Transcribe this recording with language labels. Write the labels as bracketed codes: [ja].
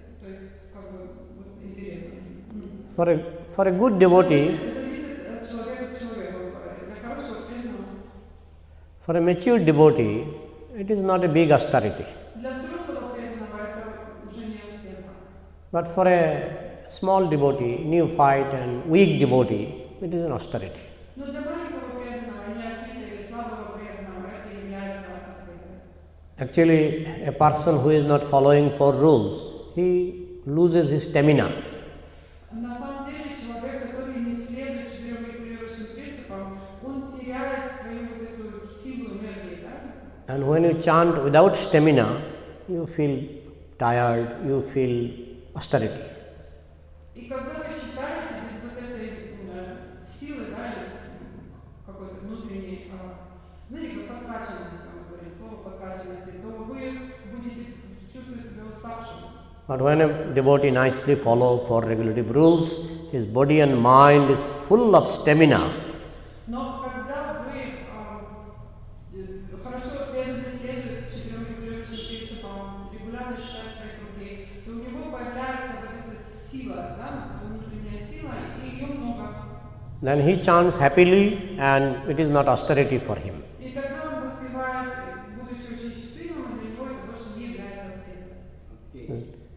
[ru] То есть, как бы, вот интересно. [en] For a good devotee, [ru] Зависит от человека к человеку, для хорошего преданного. [en] for a mature devotee, it is not a big austerity. [ru] Для взрослого преданного это уже не аскеза. [en] But for a small devotee, neophyte and weak devotee, it is an austerity. [ru] Но для маленького преданного, неофита или слабого преданного это является аскезой. [en] Actually, a person who is not following four rules, he loses his stamina. [ru] На самом деле человек, который не следует 4 регулирующим принципам, он теряет свою вот эту силу энергии, да? [en] And when you chant without stamina, you feel tired, you feel austerity. [ru] И когда вы читаете без вот этой силы, да, или какой-то внутренней, знаете, как подкачанность, там говорит, слово подкачанности, то вы будете чувствовать себя уставшим. [en] But when a devotee nicely follows four regulative rules, his body and mind is full of stamina. [ru] Но когда вы хорошо преданно следует 4 регулирующим принципам, регулярно читает свои круги, то у него появляется вот эта сила, да, внутренняя сила, и ее много. [en] Then he chants happily and it is not austerity for him. [ru] И тогда он воспевает, будучи очень счастливым, для него это больше не является аскезой.